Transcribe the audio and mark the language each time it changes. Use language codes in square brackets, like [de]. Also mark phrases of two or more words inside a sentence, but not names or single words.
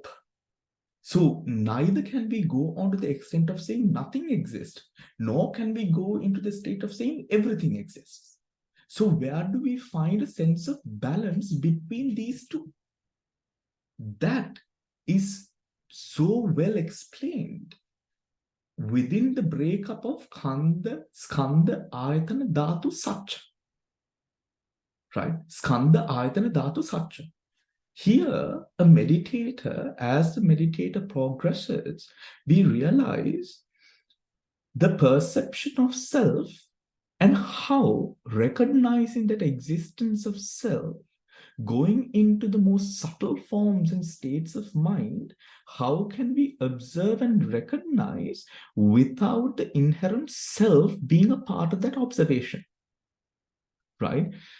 [en] So neither can we go on to the extent of saying nothing exists, nor can we go into the state of saying everything exists. So where do we find a sense of balance between these two? That is so well explained within the breakup of [pi] Khanda, Skanda, Ayatana, Dhatu, Satcha. [en] Right? [pi] Skanda, Ayatana, Dhatu, Satcha. [en] Here, a meditator, as the meditator progresses, we realize the perception of self and how recognizing that existence of self, going into the most subtle forms and states of mind, how can we observe and recognize without the inherent self being a part of that observation, right?